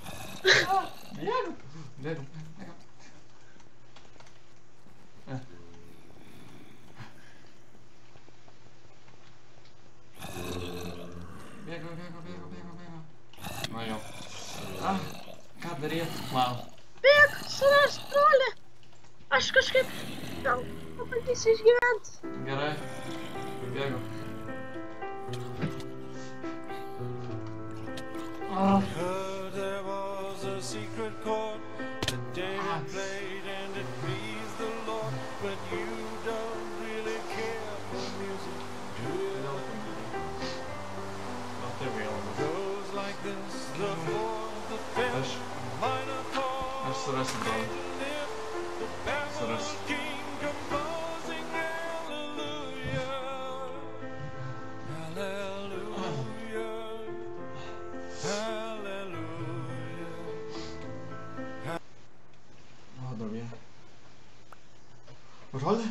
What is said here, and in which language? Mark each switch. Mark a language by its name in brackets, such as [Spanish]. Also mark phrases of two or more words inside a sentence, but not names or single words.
[Lithuanian] Bėgam. Bėgam. Na jau. Ką daryt, man? Bėg, suras brolį. Aš kažkaip gal pabandysiu išgyvent. Gerai. Bėgam. [English] There was a secret chord that David played and it pleased the Lord, but you don't really care for music, do you? Goes like this, the fourth, the fifth, minor chord, [Lithuanian] Aš surasiu brolį. [English] the baffled [Lithuanian] Surasiu. [English] king composing hallelujah, hallelujah, hallelujah. [Lithuanian] O, davė. Brolį?